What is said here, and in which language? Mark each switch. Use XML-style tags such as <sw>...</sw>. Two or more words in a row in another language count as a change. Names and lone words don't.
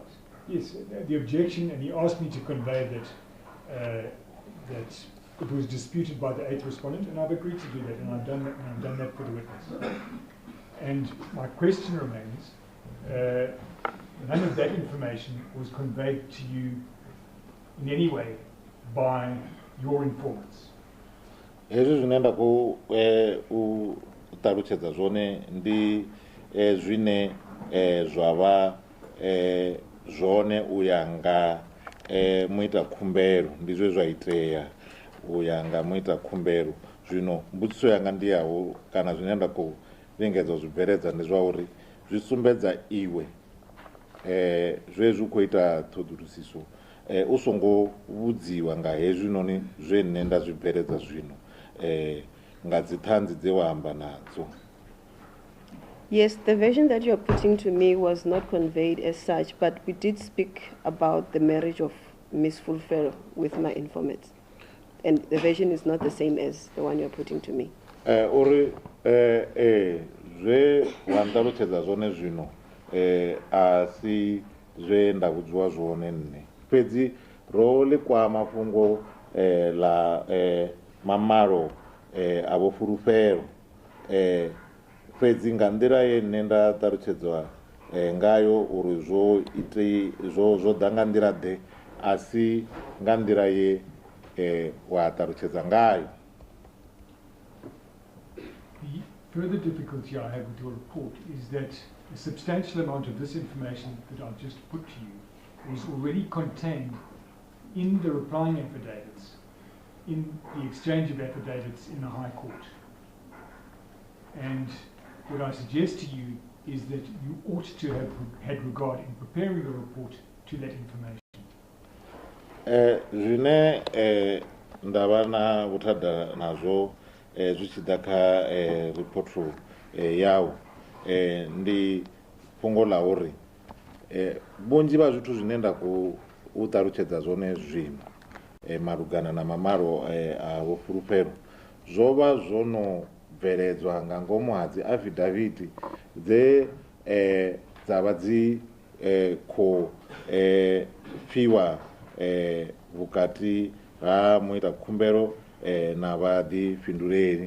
<en>Yes, the objection, and he asked me to convey that that it was disputed by the 8th respondent, and I've agreed to do that, and I've done that for the witness. And my question remains, none of that information was conveyed to you in any way by your informants.</en> <ve>Hezwi zwine nda khou u ṱalutshedza zwone ndi zwine zwa vha zwone u ya nga muita khumbelo, ndi zwe zwa itea u ya nga muita khumbelo. Zwino mbudziso yanga ndi yaho, kana zwine nda khou lingedza u zwi bveledza ndi zwa uri zwi sumbedza iwe zwezwi u khou ita ṱhoḓulusiso u songo vhudziwa nga hezwinoni zwe nne nda zwi bveledza zwino nga dzithanzi dze wa amba nadzo.</ve> <en>Yes, the version that you're putting to me was not conveyed as such, but we did speak about the marriage of Ms. Fulfero with my informants. And the version is not the same as the one you're putting to me.</en> <ve>Uri zwe wa nṱalutshedza zwone zwino a si zwe nda vhudziwa zwone nne. Fhedzi ro ḽi kwama fhungo la mamalo a vho Fulufhelo, fhedzi nga nḓila ye nne nda ṱalutshedzwa ngayo uri zwo ḓa nga nḓila ḓe, a si nga nḓila ye wa ṱalutshedza ngayo.</ve> <en>The further difficulty I have with your report is that a substantial amount of this information that I've just put to you was already contained in the replying affidavits, in the exchange of affidavits in the High Court. And what I suggest to you is that you ought to have had regard in preparing the report to that information.</en> <ve>Zwine ndavha na vhuthada nazwo zwi tshi ḓa kha repertoire yawu ndi fhungo ḽa uri vhunzhi vha zwithu zwine nda khou ṱalutshedza zwone zwino malugana na mamalo a vho Fulufhelo zwo vha zwo no bveledzwa nga ngomu ha dzi affidavit dze dza vha dzi khou fhiwa vhukati ha muita khumbelo na vhaḓifhinduleli.</ve>